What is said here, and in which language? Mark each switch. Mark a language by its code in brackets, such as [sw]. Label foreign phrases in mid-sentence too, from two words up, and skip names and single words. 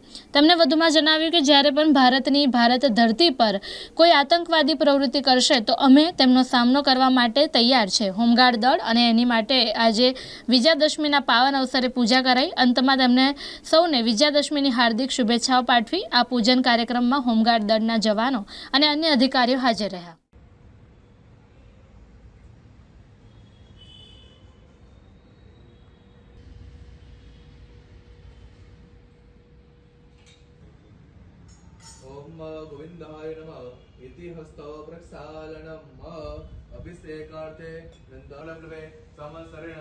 [gu] તેમણે વધુમાં જણાવ્યું કે જ્યારે પણ ભારત ધરતી પર કોઈ આતંકવાદી પ્રવૃત્તિ કરશે તો અમે તેમનો સામનો કરવા માટે તૈયાર છે। હોમગાર્ડ દળ અને એની માટે આજે વિજયાદશમીના પાવન અવસરે પૂજા કરાઈ। અંતમાં તેમણે સૌને વિજયાદશમીની હાર્દિક શુભેચ્છાઓ પાઠવી। આ પૂજન કાર્યક્રમમાં હોમગાર્ડ દળ જવાનો અને અન્ય અધિકારીઓ હાજર રહ્યા। [sa] ओम गोविंदाय नमः इति हस्त प्रक्षालनम अभिषेकार्थे नंदलग्रहे समस्तरेण